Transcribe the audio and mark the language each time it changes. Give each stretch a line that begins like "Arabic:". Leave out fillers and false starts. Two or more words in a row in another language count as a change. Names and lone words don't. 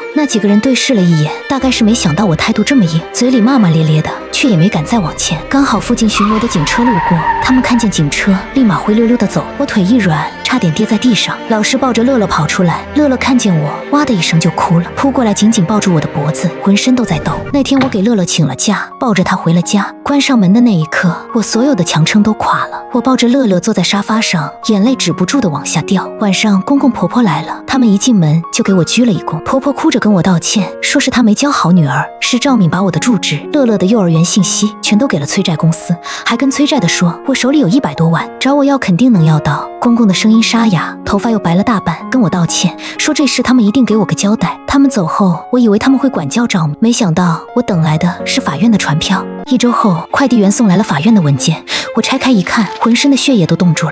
Chinese: 那幾個人對視了一眼，大概是沒想到我態度這麼硬，嘴裡罵罵咧咧的，卻也沒敢再往前。剛好附近巡邏的警車路過，他們看見警車，立馬灰溜溜的走。我腿一軟，差點跌在地上。老師抱着樂樂跑出來，樂樂看見我，哇的一聲就哭了，撲過來緊緊抱住我的脖子，渾身都在抖。那天我給樂樂請了假，抱着他回了家。關上門的那一刻，我所有的強撐都垮了。我抱着樂樂坐在沙發上，眼淚止不住的往下掉。晚上公公婆婆來了，他們一進門就給我鞠了一躬。婆婆哭着跟我道歉，說是她沒教好女兒，是趙敏把我的住址、樂樂的幼兒園信息全都給了催債公司，還跟催債的說我手裡有100多萬，找我要肯定能要到。公公的聲音沙哑，頭髮又白了大半，跟我道歉，說這事他們一定給我個交代。他們走後，我以為他們會管教趙敏，沒想到我等來的是法院的傳票。1周後，快遞員送來了法院的文件， 我拆開一看，渾身的血液都凍住了。